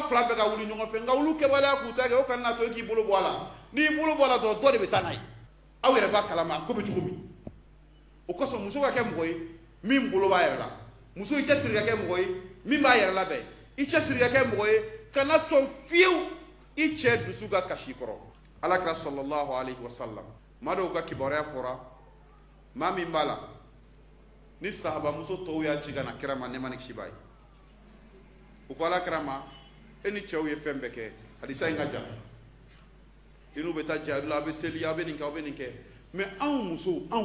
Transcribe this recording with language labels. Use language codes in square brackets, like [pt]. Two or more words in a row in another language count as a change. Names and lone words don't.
[bm] fila bɛɛ ka wuli ɲɔgɔn fɛ nka olu kɛwaleya k'u ta kɛ o kana n'a to i k'i bolo bɔ a la n'i bolo bɔ a la dɔrɔn dɔ de bɛ taa n'a ye aw yɛrɛ b'a kalama a ko bɛ cogo min o kosɔn muso ka kɛ mɔgɔ ye min bolo b'a yɛrɛ la muso i cɛsiri ka kɛ mɔgɔ ye min b'a yɛrɛ labɛn i cɛsiri ka kɛ mɔgɔ ye kana sɔn fiyewu i cɛ dusu ka kasi kɔrɔ alakira [ar] صلى الله عليه وسلم [bm] maa dɔw ka kibaruya fɔra maa min b'a la ni sahaba muso tɔw y'a ci ka na kira ma ne ma ni kisi b'a ye u ko alakira ma e ni cɛw ye fɛn bɛɛ kɛ hadisa in ka jan i n'u bɛ taa jihadu la a bɛ seli a bɛ nin kɛ aw bɛ nin kɛ mais anw musow